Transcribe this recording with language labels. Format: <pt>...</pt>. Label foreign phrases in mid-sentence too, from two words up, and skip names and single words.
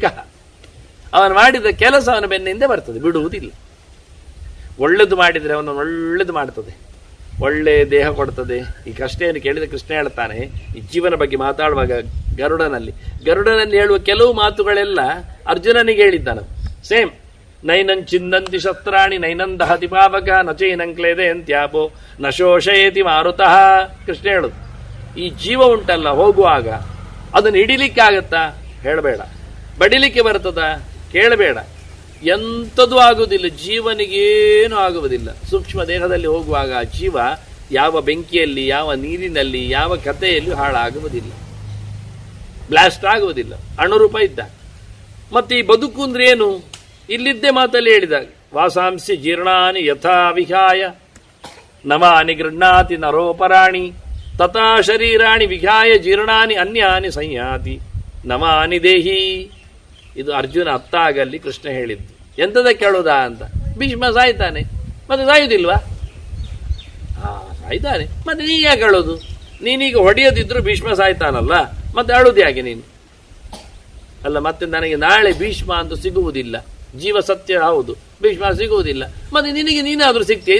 <kn>ಅವನು ಮಾಡಿದ ಕೆಲಸ ಅವನ ಬೆನ್ನಿಂದ ಬರ್ತದೆ, ಬಿಡುವುದಿಲ್ಲ. ಒಳ್ಳೆದು ಮಾಡಿದರೆ ಅವನು ಒಳ್ಳೆದು ಮಾಡ್ತದೆ, ಒಳ್ಳೆ ದೇಹ ಕೊಡ್ತದೆ. ಈ ಕಷ್ಟ ಏನು ಕೇಳಿದರೆ ಕೃಷ್ಣ ಹೇಳ್ತಾನೆ, ಈ ಜೀವನ ಬಗ್ಗೆ ಮಾತಾಡುವಾಗ ಗರುಡನಲ್ಲಿ ಹೇಳುವ ಕೆಲವು ಮಾತುಗಳೆಲ್ಲ ಅರ್ಜುನನಿಗೆ ಹೇಳಿದ್ದಾನೆ. ಸೇಮ್,</kn> <sa>ನೈನಂ ಚಿಂದಂತಿ ಶಸ್ತ್ರಾಣಿ ನೈನಂ ದಹತಿ ಪಾವಕ ನಚೈನಂ ಕ್ಲೇದಯಂತ್ಯಾಪೋ ನ ಶೋಷಯತಿ ಮಾರುತಃ.</sa> <kn>ಕೃಷ್ಣ ಹೇಳುದು, ಈ ಜೀವ ಉಂಟಲ್ಲ ಹೋಗುವಾಗ ಅದನ್ನು ಹಿಡಿಲಿಕ್ಕಾಗತ್ತಾ, ಹೇಳಬೇಡ. ಬಡಿಲಿಕ್ಕೆ ಬರ್ತದ, ಕೇಳಬೇಡ. ಎಂಥದೂ ಆಗುವುದಿಲ್ಲ, ಜೀವನಿಗೇನು ಆಗುವುದಿಲ್ಲ. ಸೂಕ್ಷ್ಮ ದೇಹದಲ್ಲಿ ಹೋಗುವಾಗ ಆ ಜೀವ ಯಾವ ಬೆಂಕಿಯಲ್ಲಿ, ಯಾವ ನೀರಿನಲ್ಲಿ, ಯಾವ ಕಥೆಯಲ್ಲೂ ಹಾಳಾಗುವುದಿಲ್ಲ, ಬ್ಲಾಸ್ಟ್ ಆಗುವುದಿಲ್ಲ, ಅಣುರೂಪ ಇದ್ದ. ಮತ್ತೆ ಈ ಬದುಕು ಅಂದ್ರೆ ಏನು, ಇಲ್ಲಿದ್ದೇ ಮಾತಲ್ಲಿ ಹೇಳಿದಾಗ,</kn> <sa>ವಾಸಾಂಸಿ ಜೀರ್ಣಾನಿ ಯಥಾ ವಿಹಾಯ ನವಾನಿ ಗೃಹ್ಣಾತಿ ನರೋಪರಾಣಿ ತಥಾ ಶರೀರಾಣಿ ವಿಹಾಯ ಜೀರ್ಣಾನಿ ಅನ್ಯಾನಿ ಸಂಯಾತಿ ನಮಾನಿ ದೇಹಿ.</sa> <kn>ಇದು ಅರ್ಜುನ ಅತ್ತಾಗಲ್ಲಿ ಕೃಷ್ಣ ಹೇಳಿದ್ದು. ಎಂಥದ ಕೇಳೋದಾ ಅಂತ. ಭೀಷ್ಮ ಸಾಯ್ತಾನೆ, ಮತ್ತೆ ಸಾಯುವುದಿಲ್ವಾ? ಸಾಯ್ತಾನೆ, ಮತ್ತೆ ನೀ ಯಾಕೆ ಹೇಳೋದು? ನೀನೀಗ ಹೊಡೆಯೋದಿದ್ರು ಭೀಷ್ಮ ಸಾಯ್ತಾನಲ್ಲ, ಮತ್ತೆ ಅಳುದು ಯಾಕೆ ನೀನು? ಅಲ್ಲ, ಮತ್ತೆ ನನಗೆ ನಾಳೆ ಭೀಷ್ಮ ಅಂತೂ ಸಿಗುವುದಿಲ್ಲ, ಜೀವ ಸತ್ಯ ಹೌದು, ಭೀಷ್ಮ ಸಿಗುವುದಿಲ್ಲ, ಮತ್ತೆ ನಿನಗೆ ನೀನಾದ್ರೂ ಸಿಗ್ತೀಯ?</kn>